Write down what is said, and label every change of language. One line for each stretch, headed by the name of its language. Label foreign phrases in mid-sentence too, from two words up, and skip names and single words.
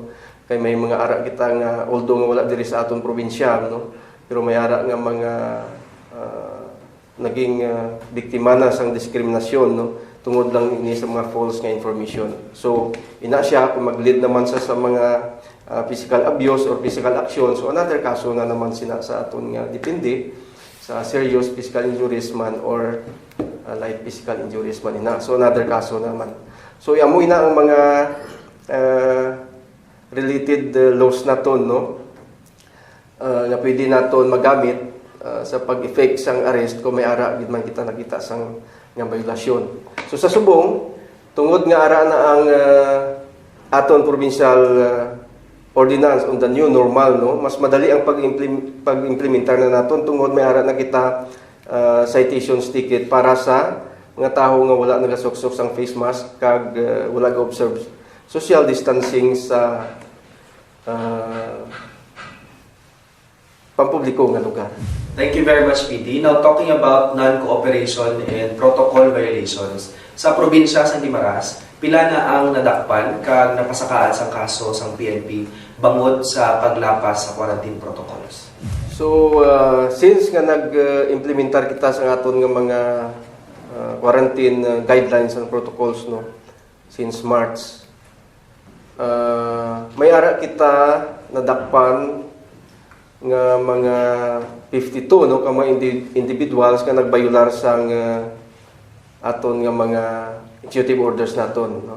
Hiligaynon: Kay may mga ara kita nga although nga wala diri sa aton probinsya, no, pero may ara nga mga naging biktima na sang diskriminasyon, no, tungod lang ini sa mga
English: false nga information.
Hiligaynon: So ina siya kung mag-lead naman sa mga
English: physical abuse or physical action,
Hiligaynon: so another kaso na naman sina sa aton nga depende sa
English: serious physical injuries
Hiligaynon: man or
English: light physical injuries
Hiligaynon: man ina. So another kaso naman. So amo ina ang mga
English: related laws
Hiligaynon: naton, no, nga pwede naton magamit sa pag-effect sang arrest kung may ara gid man kita nakita sang nga violasyon. So sa subong tungod nga ara na ang aton
English: provincial ordinance on the new normal,
Hiligaynon: no, mas madali ang pag-implementar na naton tungod may ara na kita citations ticket para sa mga tawo nga wala nagasuksok sang
English: face mask
Hiligaynon: kag wala ga-observe
English: social distancing
Hiligaynon: sa pampubliko nga lugar.
English: Thank you very much, PD. Now, talking about non-cooperation and protocol violations,
Hiligaynon: sa probinsya sa Guimaras, pila na ang nadakpan kag napasakaan sang kaso sang PNP bangod sa paglapas sa
English: quarantine protocols?
Hiligaynon: So, since nga nag-implementar kita sa aton nga mga
English: quarantine guidelines and protocols,
Hiligaynon: no, since March, may ara kita nadakpan nga mga 52, no, ka mga individuals nga nagbayular sang aton nga mga
English: executive orders
Hiligaynon: naton, no.